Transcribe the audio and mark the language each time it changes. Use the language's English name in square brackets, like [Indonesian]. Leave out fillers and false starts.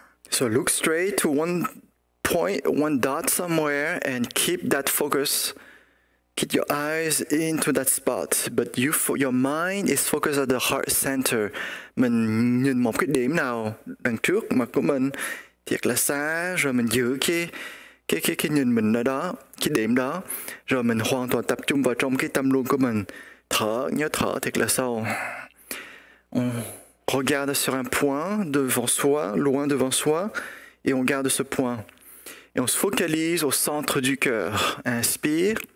[English] So look straight to one point, one dot somewhere, and keep that focus. Keep your eyes into that spot, but your mind is focused at the heart center. [Vietnamese] Mình nhìn một cái điểm nào đằng trước mặt của mình thiệt là xa, rồi mình giữ cái nhìn mình ở đó, cái điểm đó, rồi mình hoàn toàn tập trung vào trong cái tâm luôn của mình. Thở, nhớ thở thiệt là sâu. [French] On regarde sur un point devant soi, loin devant soi, et on garde ce point. Et on se focalise au centre du cœur. Inspire.